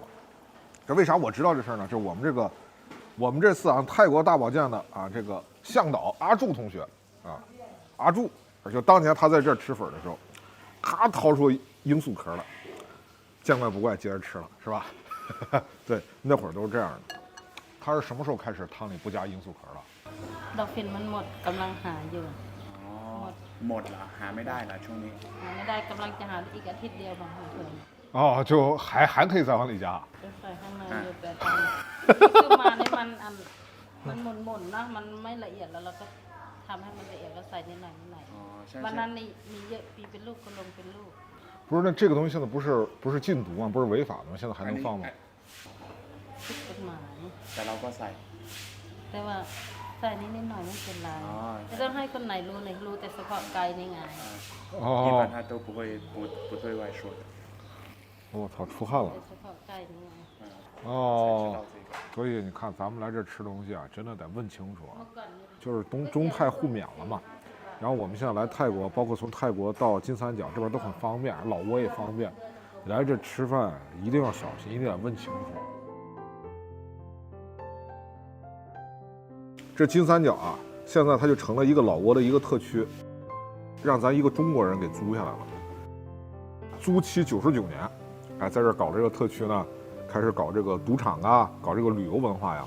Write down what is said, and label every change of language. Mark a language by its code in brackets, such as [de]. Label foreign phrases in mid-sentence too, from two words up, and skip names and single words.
[zh] 这为啥我知道这事儿呢？就是我们这次啊泰国大保健的啊这个向导阿柱同学啊，阿柱而且当年他在这儿吃粉的时候，咔掏出罂粟壳来，见怪不怪，接着吃了，是吧？对，那会儿都是这样的。他是什么时候开始汤里不加罂粟壳了？ [th] ดอกฝิ่นมันหมดกำลังหาอยู่ อ๋อหมดเหรอหาไม่ได้เหรอช่วงนี้ หาไม่ได้กำลังจะหาอีกอาทิตย์เดียวของเพื่อน [zh] 哦，就还可以再往里加。 [th] จะใส่ข้างในอยู่แต่ตอนคือมาเนี่ยมันหมุนๆนะมันไม่ละเอียดแล้วเราก็ทำให้มันละเอียดแล้วใส่นิดหน่อยนิดหน่อย อ๋อใช่ วัน ใช่ นั้นมีเยอะปีเป็นลูกก็ลงเป็นลูก [zh] 不是，那这个东西现在不是禁毒吗？不是违法的吗？现在还能放吗？ [th] ผิดกฎหมาย แต่เราก็ใส่ แต่ว่าใส่นิดหน่อยไม่เป็นไร อ๋อ ไม่ต้องให้คนไหนรู้แต่เฉพาะไกลนี่ไง [zh] 一般哦，他都不对外说的我操，出汗了 [th] แต่。เฉพาะไกลนี่ไง [zh] 才知哦道，这个所以你看，咱们来这吃东西啊，真的得问清楚啊。 [th] เมื่อก่อนเนี่ย [zh] 就是中泰互免了嘛。然后我们现在来泰国，包括从泰国到金三角这边都很方便，老挝也方便。来这吃饭一定要小心，一定得问清楚。这金三角啊，现在它就成了一个老挝的一个特区，让咱一个中国人给租下来了，租期99年，哎，在这儿搞这个特区呢，开始搞这个赌场啊，搞这个旅游文化呀。